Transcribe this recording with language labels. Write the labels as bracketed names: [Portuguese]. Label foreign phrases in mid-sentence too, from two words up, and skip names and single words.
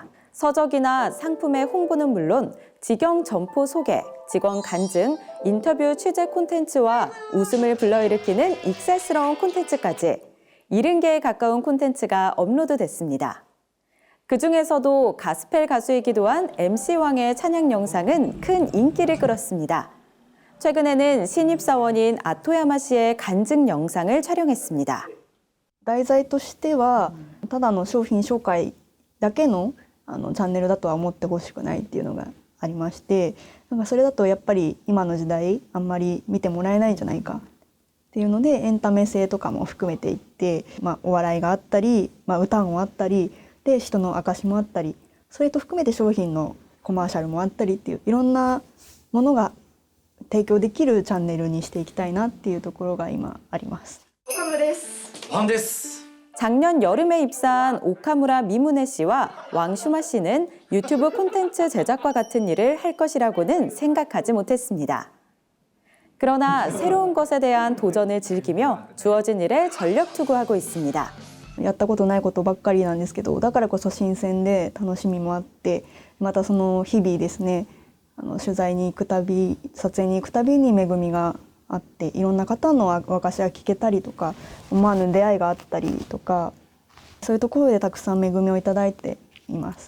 [Korean] 서적이나 상품의 홍보는 물론 직영 점포 소개, 직원 간증, 인터뷰 취재 콘텐츠와 웃음을 불러일으키는 익살스러운 콘텐츠까지 70개에 가까운 콘텐츠가 업로드됐습니다. 그중에서도 가스펠 가수이기도 한 MC왕의 찬양 영상은 큰 인기를 끌었습니다. 최근에는 신입사원인 아토야마 씨의 간증 영상을 촬영했습니다. [Japanese] 題材としてはただの商品紹介だけのチャンネルだとは思ってほしくないっていうのがありまして、なんかそれだとやっぱり今の時代あんまり見てもらえないんじゃないかっていうので、エンタメ性とかも含めていって、お笑いがあったり、歌もあったりで人の証もあったり、それと含めて商品のコマーシャルもあったりっていういろんなものが提供できるチャンネルにしていきたいなっていうところが今あります。岡村です。ワンです。 [Korean] 작년 여름에 입사한 오카무라 미무네 씨와 왕슈마 씨는 유튜브 콘텐츠 제작과 같은 일을 할 것이라고는 생각하지 못했습니다. 그러나 새로운 것에 대한 도전을 즐기며 주어진 일에 전력 투구하고 있습니다. [Japanese] やったことないことばっかりなんですけど、だからこそ新鮮で楽しみもあって、またその日々ですね、取材に行くたび、撮影に行くたびに恵みがあって、いろんな方の証しが聞けたりとか、思わぬ出会いがあったりとか、そういうところでたくさん恵みをいただいています。